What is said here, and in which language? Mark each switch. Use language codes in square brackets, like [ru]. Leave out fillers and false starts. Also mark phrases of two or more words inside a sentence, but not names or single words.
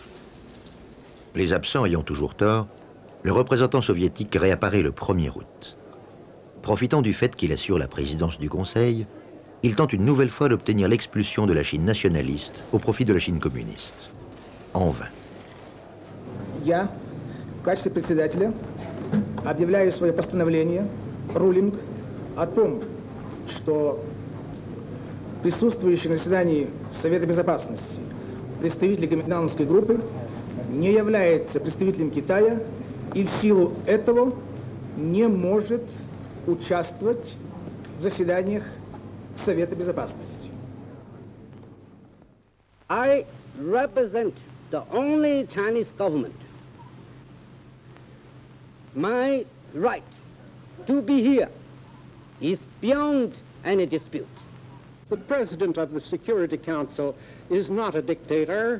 [fr] Les absents ayant toujours tort, le représentant soviétique réapparaît le 1er août. Profitant du fait qu'il assure la présidence du Conseil, il tente une nouvelle fois d'obtenir l'expulsion de la Chine nationaliste au profit de la Chine communiste. En vain. [ru] В качестве председателя объявляю свое постановление, рулинг, о том, что присутствующий на заседании Совета Безопасности представитель Гоминдановской группы не является представителем Китая и в силу этого не может участвовать в заседаниях Совета Безопасности. [en] I represent the only Chinese government. My right to be here is beyond any dispute. The President of the Security Council is not a dictator.